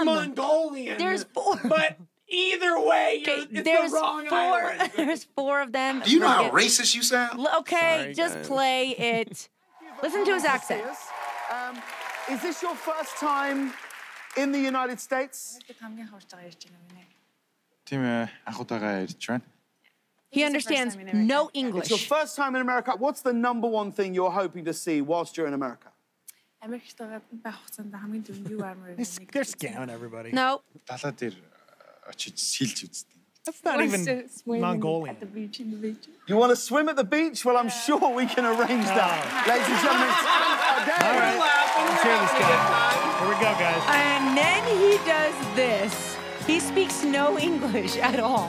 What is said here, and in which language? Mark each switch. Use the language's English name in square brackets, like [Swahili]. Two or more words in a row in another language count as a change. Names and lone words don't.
[English] Mongolian. There's 4. But either way, Okay, it's there's the wrong 4. island. There's 4 of them. Do you know how Forget- racist you sound? Okay, Sorry, just guys. play it. Listen to his accent. Is this your first time in the United States? [Mongolian] Тийм ээ, анхудаага ирж байна. [English] He understands no It's your English. first time in America. What's the number one thing you're hoping to see whilst you're in America? They're scamming everybody. No. [Mongolian] Далаа дээр очиж сэлж үзтээ. [English] That's not even Mongolian. You want to swim at the beach? Well, I'm sure we can arrange that. Ladies and gentlemen, All right. Let's hear this guy. Here we go, guys. And then he does this. He speaks no English at all.